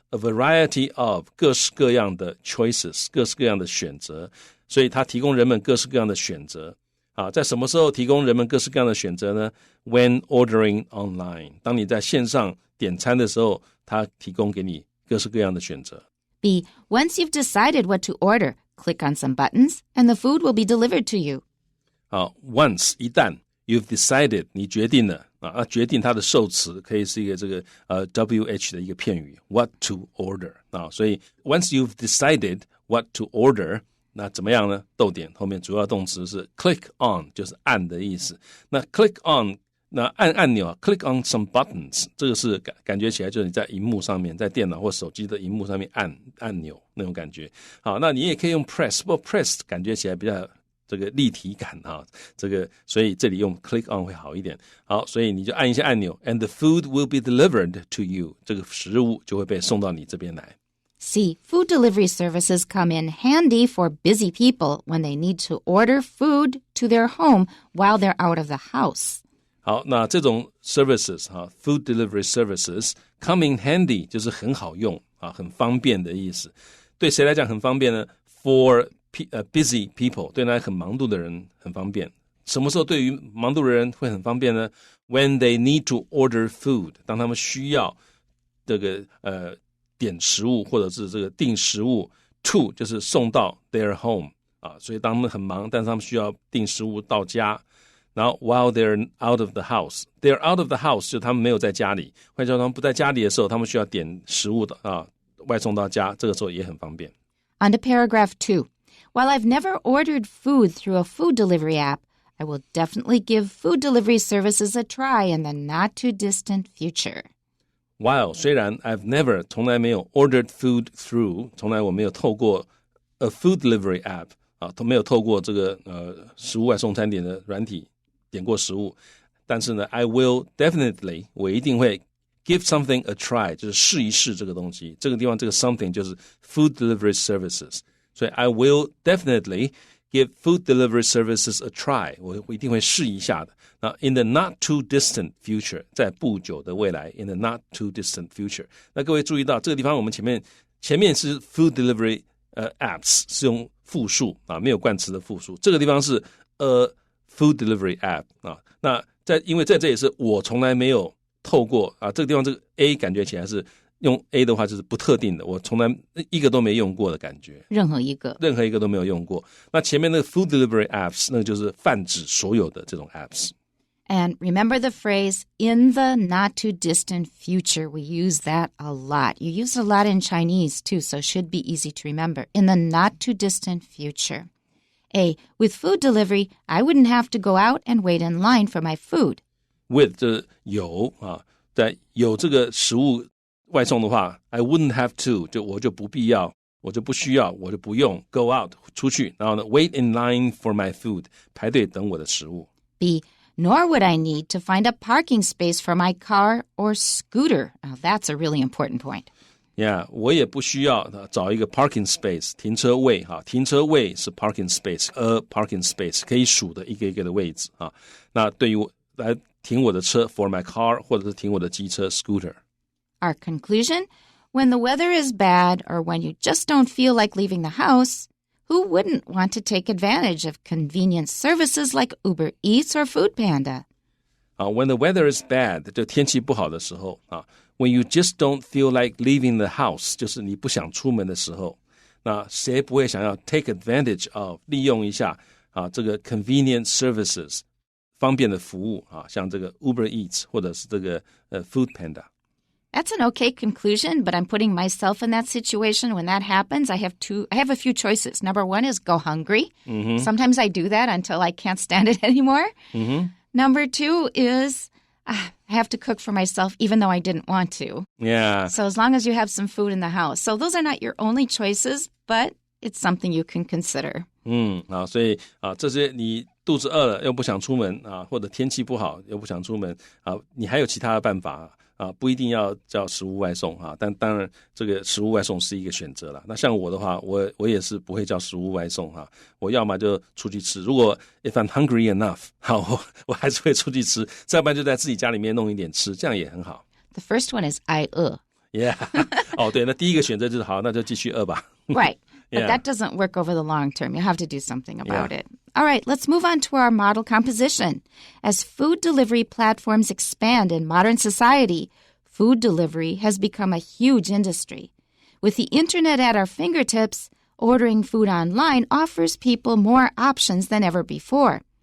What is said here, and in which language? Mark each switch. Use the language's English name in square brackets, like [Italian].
[English] A variety of [Chinese] 各式各样的 [English] choices， [Chinese] 各式各样的选择，所以它提供人们各式各样的选择。在什么时候提供人们各式各样的选择呢？ [English] When ordering online， [Chinese] 当你在线上点餐的时候，它提供给你各式各样的选择。 [English] B. Once you've decided what to order, click on some buttons and the food will be delivered to you. once [Chinese] 一旦 [English] you've decided [Chinese] 你决定了决定它的受词可以是一个这个WH 的一个片语 [English] what to order [Chinese] 所以 [English] once you've decided what to order [Chinese] 那怎么样呢？逗点后面主要动词是 click on 就是按的意思。那 click on 那按按钮 [English] click on some buttons [Chinese] 这个是感觉起来就是你在荧幕上面在电脑或手机的荧幕上面按按钮那种感觉。好，那你也可以用 [English] press， [Chinese] 不过 press 感觉起来比较这个立体感这个所以这里用 click on 会好一点。好，所以你就按一下按钮 [English] and the food will be delivered to you， [Chinese] 这个食物就会被送到你这边来。 [English] C. Food delivery services come in handy for busy people when they need to order food to their home while they're out of the house. [Chinese] 好，那这种 [English] services food delivery services come in handy [Chinese] 就是很好用很方便的意思。对谁来讲很方便呢？ [English] For busy people [Chinese] 对那很忙碌的人很方便。什么时候对于忙碌的人会很方便呢？ [English] When they need to order food [Chinese] 当他们需要这个点食物或者是这个订食物 [English] to [Chinese] 就是送到 [English] their home [Chinese] 所以当他们很忙，但是他们需要订食物到家。然后 [English] while they're out of the house， they're out of the house [Chinese] 就他们没有在家里，或者他们不在家里的时候，他们需要点食物的外送到家，这个时候也很方便。 [English] On to paragraph 2. While I've never ordered food through a food delivery app, I will definitely give food delivery services a try in the not-too-distant future. While [Chinese] 虽然 [English] I've never [Chinese] 从来没有 [English] ordered food through [Chinese] 从来我没有透过 [English] a food delivery app [Chinese] 都没有透过这个食物外送餐点的软体点过食物，但是呢 [English] I will definitely [Chinese] 我一定会 [English] give something a try [Chinese] 就是试一试这个东西，这个地方这个 something 就是 [English] food delivery services， [Chinese] 所以 [English] I will definitely give food delivery services a try [Chinese] 我一定会试一下的。那 [English] in the not too distant future [Chinese] 在不久的未来 in the not too distant future， 那各位注意到这个地方我们前面是 [English] food delivery apps [Chinese] 是用复数没有冠词的复数，这个地方是 [English] food delivery app [Chinese] 那因为在这也是我从来没有透过这个地方这个 A 感觉起来是用 A 的话就是不特定的，我从来一个都没用过的感觉，任何一个都没有用过。那前面那个 [English] food delivery apps [Chinese] 那个就是泛指所有的这种 apps。 [English] And remember the phrase, in the not-too-distant future. We use that a lot. You use it a lot in Chinese, too, so it should be easy to remember. In the not-too-distant future. A. With food delivery, I wouldn't have to go out and wait in line for my food. With [Chinese] 这有在有这个食物外送的话 [English] I wouldn't have to [Chinese] 我就不必要，我就不需要，我就不用 [English] go out [Chinese] 出去，然后呢 [English] wait in line for my food [Chinese] 排队等我的食物。 [English] B. Nor would I need to find a parking space for my car or scooter. Now, that's a really important point. Yeah, [Chinese] 我也不需要找一个 [English] parking space [Chinese] 停车位停车位是 [English] parking space a parking space [Chinese] 可以数的一个一个的位置那对于我来停我的车 [English] for my car [Chinese] 或者是停我的机车 [English] scooter。 Our conclusion? When the weather is bad or when you just don't feel like leaving the house, who wouldn't want to take advantage of convenient services like Uber Eats or Food Panda? When the weather is bad [Chinese] 就天气不好的时候 [English] when you just don't feel like leaving the house [Chinese] 就是你不想出门的时候，那谁不会想要 [English] take advantage of [Chinese] 利用一下这个 [English] convenient services [Chinese] 方便的服务像这个 Uber Eats 或者是这个Food Panda。 [English] That's an okay conclusion, but I'm putting myself in that situation. When that happens, I have a few choices. Number one is go hungry. Mm-hmm. Sometimes I do that until I can't stand it anymore. Mm-hmm. Number two is I have to cook for myself even though I didn't want to. Yeah. So as long as you have some food in the house. So those are not your only choices, but it's something you can consider. [Chinese] 所以这些你肚子饿了又不想出门或者天气不好又不想出门你还有其他的办法不一定要叫食物外送但当然这个食物外送是一个选择啦。那像我的话，我也是不会叫食物外送我要么就出去吃。如果 [English] if I'm hungry enough [Chinese] 我还是会出去吃，再不然就在自己家里面弄一点吃，这样也很好。 [English] The first one is [Chinese] 挨饿。 [English] Yeah. [Chinese] 对，那第一个选择就是好，那就继续饿吧。 [English] Right. But Yeah. that doesn't work over the long term. You have to do something about it. All right, let's move on to our model composition. As food delivery platforms expand in modern society, food delivery has become a huge industry. With the internet at our fingertips, ordering food online offers people more options than ever before.